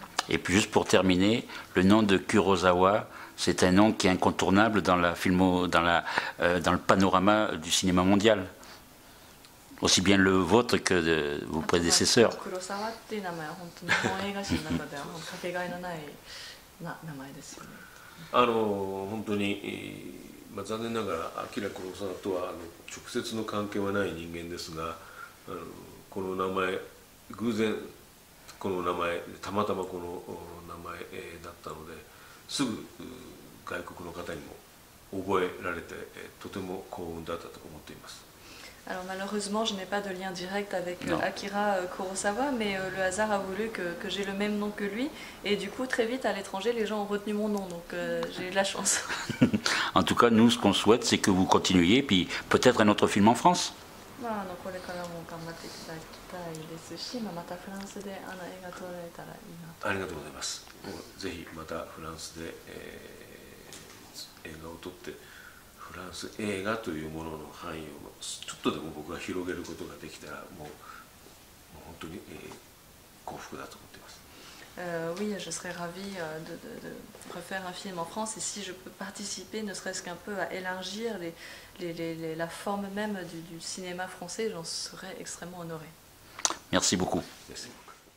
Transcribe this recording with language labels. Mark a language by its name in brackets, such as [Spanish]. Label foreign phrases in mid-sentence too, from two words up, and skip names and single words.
[French] Et puis juste pour terminer, le nom de Kurosawa, c'est un nom qui est incontournable dans le panorama du cinéma mondial, aussi bien le vôtre que de vos prédécesseurs. [Japanese] Kurosawa っていう名前は本当に日本映画史の中ではかけがえのない名前ですよね。本当に、残念ながらアキラ・クロサワとは直接の関係はない人間ですが、この名前偶然この名前たまたまこの名前だったので、すぐ外国の方にも覚えられてとても幸運だったと思っています。 [French] Alors malheureusement, je n'ai pas de lien direct avec Akira Kurosawa, mais le hasard a voulu que j'ai le même nom que lui, et du coup très vite à l'étranger les gens ont retenu mon nom, donc j'ai eu de la chance. En tout cas, nous ce qu'on souhaite c'est que vous continuiez, puis peut-être un autre film en France. [Japanese] これからも頑張っていただきたいですし、またフランスで映画撮られたらいいなと。ありがとうございます。ぜひまたフランスで、映画を撮ってフランス映画というものの範囲をちょっとでも僕が広げることができたらもう本当に、幸福だと思っています。 [French] Oui, je serais ravie de refaire un film en France, et si je peux participer, ne serait-ce qu'un peu à élargir la forme même du cinéma français, j'en serais extrêmement honorée. Merci beaucoup. Merci.